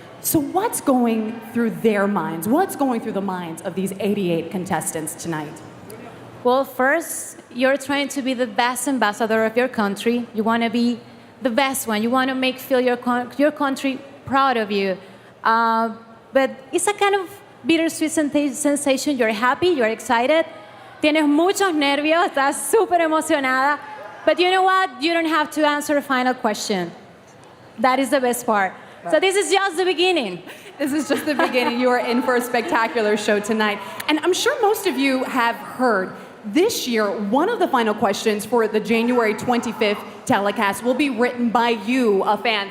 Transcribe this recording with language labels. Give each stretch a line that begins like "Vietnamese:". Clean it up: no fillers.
English: So what's going through their minds? What's going through the minds of these 88 contestants tonight? Well, first, you're trying to be the best ambassador of your country. You want to be the best one. You want to feel your country proud of you. But it's a kind of bittersweet sensation. You're happy, you're excited.
Spanish: Tienes muchos nervios, estás súper emocionada.
English: But you know what? You don't have to answer a final question. That is the best part. So this is just the beginning. This is just the beginning. You are in for a spectacular show tonight. And I'm sure most of you have heard this year, one of the final questions for the January 25th telecast will be written by you, a fan.